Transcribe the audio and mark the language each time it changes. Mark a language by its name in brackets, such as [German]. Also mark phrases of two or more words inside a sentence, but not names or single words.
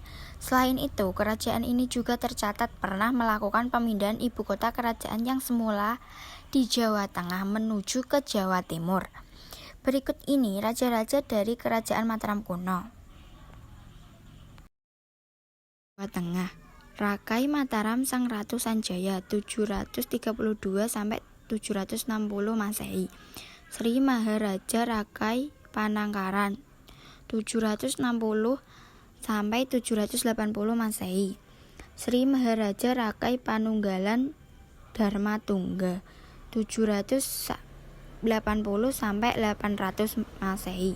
[Indonesian] Selain itu, kerajaan ini juga tercatat pernah melakukan pemindahan ibu kota kerajaan yang semula di Jawa Tengah menuju ke Jawa Timur. Berikut ini raja-raja dari Kerajaan Mataram kuno. Jawa Tengah. Rakai Mataram Sang Ratu Sanjaya 732 sampai 760 Masehi. Sri Maharaja Rakai Panangkaran 760 sampai 780 Masehi. Sri Maharaja Rakai Panunggalan Dharmatungga 780 sampai 800 Masehi.